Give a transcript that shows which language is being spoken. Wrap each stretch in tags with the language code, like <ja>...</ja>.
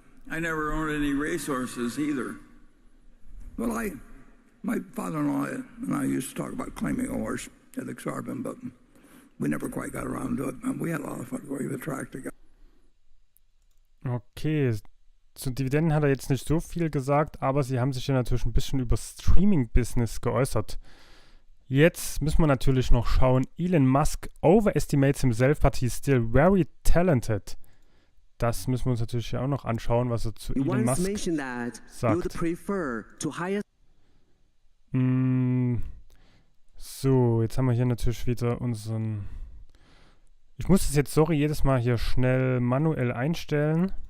<en>I never owned any racehorses either. Well, my father-in-law and I used to talk about claiming a horse at Exarban, but we never quite got around to it. And we had a lot of fun going to the track together. Okay.</en> <de>Zu Dividenden hat er jetzt nicht so viel gesagt, aber sie haben sich ja natürlich ein bisschen über Streaming-Business geäußert. Jetzt müssen wir natürlich noch schauen.</de> <en>Elon Musk overestimates himself, but he's still very talented.</en> <de>Das müssen wir uns natürlich auch noch anschauen, was er zu Elon Musk sagt. So, jetzt haben wir hier natürlich wieder unseren... Ich muss das jetzt, sorry, jedes Mal hier schnell manuell einstellen.</de>